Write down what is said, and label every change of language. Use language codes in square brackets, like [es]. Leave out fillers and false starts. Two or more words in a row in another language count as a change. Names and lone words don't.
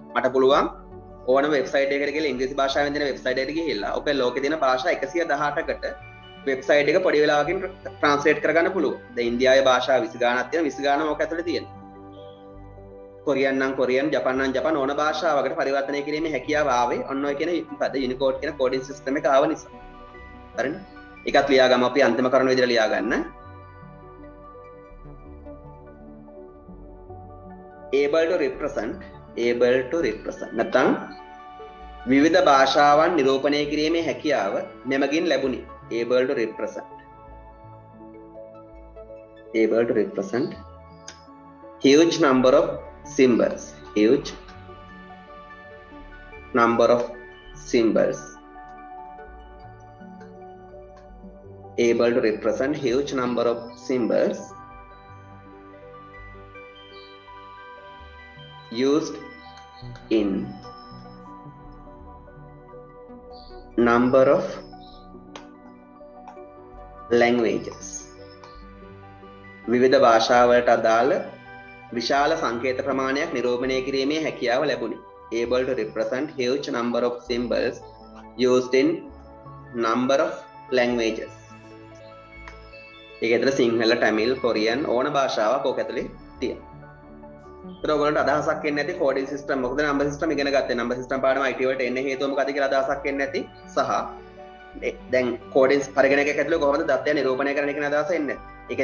[si] මට පුළුවන් ඕනම වෙබ්සයිට් එකකට ගිහලා ඉංග්‍රීසි භාෂාවෙන් දෙන වෙබ්සයිට් එකට ගිහිල්ලා ඔකේ ලෝකේ තියෙන භාෂා 118කට වෙබ්සයිට් එක පොඩි වෙලාවකින් ට්‍රාන්ස්ලේට් කරගන්න පුළුවන්. දැන් ඉන්දියාවේ භාෂා 20 ගාණක් තියෙනවා 20 ගාණම ඔක ඇතුලේ තියෙනවා. කොරියන් නම් කොරියන්, ජපන් නම් ජපන් ඕන භාෂාවකට පරිවර්තනය කිරීමේ හැකියාව ආවේ ඔන්න ඔය කියන මොකද Unicode කියන [en] coding system [si] එක ආව නිසා. හරිනේ? ඒකත් ලියා ගමු අපි අන්තිම කරුණ විදිහට ලියා ගන්න. [en] able to represent [si] නැත්නම් විවිධ භාෂාවන් නිරූපණය කිරීමේ හැකියාව මෙමගින් ලැබුණි. [en] able to represent huge number of symbols able to represent huge number of symbols used in number of languages. [si] විවිධ භාෂාවලට අදාළ විශාල සංකේත ප්‍රමාණයක් නිරූපණය කිරීමේ හැකියාව ලැබුණි. [en] able to represent huge number of symbols used in number of languages. [si] ඒක ඇතුළේ සිංහල, තමිල්, කොරියන් ඕන භාෂාවක් ඕක ඇතුලේ තියෙනවා. ඒතර ඔයගොල්ලන්ට අදහසක් එන්නේ නැති [en] coding system [si] මොකද [en] number system [si] ඉගෙන ගත්තේ. [en] number system [si] පාඩම IT වලට එන්නේ හේතුව මොකද කියලා අදහසක් එන්නේ නැති සහ දැන් කෝඩින් පරිගණකයක් ඇතුලේ කොහොමද දත්තය නිරූපණය කරන්න කියන අදහස එන්නේ.